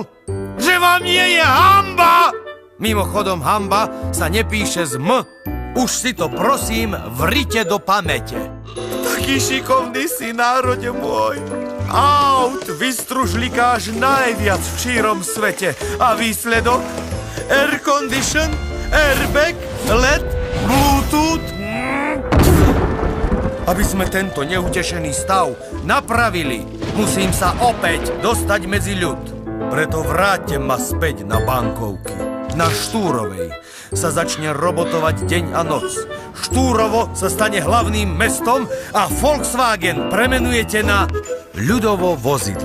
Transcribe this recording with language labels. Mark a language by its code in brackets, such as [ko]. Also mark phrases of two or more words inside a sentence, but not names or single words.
[sk] Že vám nie je hamba! Mimochodom, hamba sa nepíše z M. Už si to prosím vrite do pamäte. Taký šikovný si, národe môj. Aut vystružlikáš najviac v šírom svete. A výsledok? [en] Air condition, airbag, LED, Bluetooth. [sk] Aby sme tento neutešený stav napravili, musím sa opäť dostať medzi ľud. Preto vráťte ma späť na bankovky. Na Štúrovej sa začne robotovať deň a noc. Štúrovo sa stane hlavným mestom a Volkswagen premenujete na ľudovo vozidlo.